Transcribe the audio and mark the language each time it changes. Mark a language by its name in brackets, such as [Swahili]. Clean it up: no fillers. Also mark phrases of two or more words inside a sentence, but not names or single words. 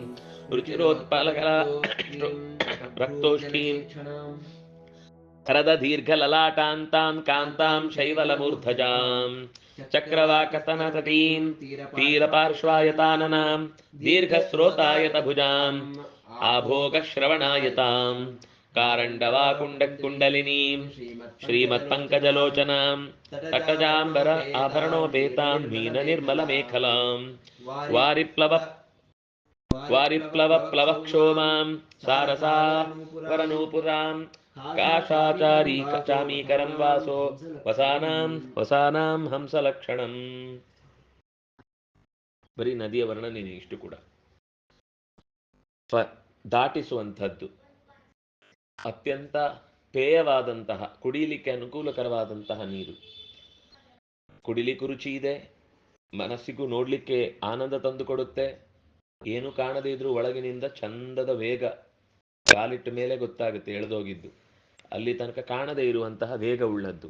[Sanskrit] ರುಚಿರೋತ್ಪಲಕರ ರಕ್ತೋಷ್ಠೀಂ ಹರದ ದೀರ್ಘಲಲಾಟಾಂತಾಂ ಕಾಂತಾಂ ಶೈವಲಮೂರ್ಧಜಾಂ ಚಕ್ರವಾಕತನತಟೀಂ ತೀರಪಾರ್ಶ್ವಾಯತಾನನಾಂ ದೀರ್ಘಸ್ರೋತಾಯತಭುಜಾಂ ಆಭೋಗಶ್ರವಣಾಯತಾಂ ಕಾರಂಡವಾಕುಂಡಕುಂಡಲಿನೀಂ ಶ್ರೀಮತ್ಪಂಕಜಲೋಚನಾಂ ತಟಜಾಂಬರ ಆಭರಣೋಪೇತಾಂ ಮೀನನಿರ್ಮಲಮೇಖಲಾಂ ವಾರಿಪ್ಲವಕ್ಷೋಮಾಂ ಸಾರಸಾವರನೂಪುರಾಂ ಕಾಶಾಚಾರೀ ಚಾಮೀಕರಂ ವಾಸೋ ವಸಾನಾಂ ಹಂಸಲಕ್ಷಣಂ. [Kannada] ಬರೀ ನದಿಯ ವರ್ಣನೆ ಇಷ್ಟು ಕೂಡ ದಾಟಿಸುವಂಥದ್ದು, ಅತ್ಯಂತ ಪೇಯವಾದಂತಹ ಕುಡಿಯಲಿಕ್ಕೆ ಅನುಕೂಲಕರವಾದಂತಹ ನೀರು, ಕುಡಿಲಿಕ್ಕೂ ರುಚಿ ಇದೆ, ಮನಸ್ಸಿಗೂ ನೋಡ್ಲಿಕ್ಕೆ ಆನಂದ ತಂದು ಕೊಡುತ್ತೆ, ಏನು ಕಾಣದೇ ಇದ್ರೂ ಒಳಗಿನಿಂದ ಚಂದದ ವೇಗ, ಕಾಲಿಟ್ಟ ಮೇಲೆ ಗೊತ್ತಾಗುತ್ತೆ ಎಳೆದೋಗಿದ್ದು, ಅಲ್ಲಿ ತನಕ ಕಾಣದೇ ಇರುವಂತಹ ವೇಗ ಉಳ್ಳದ್ದು.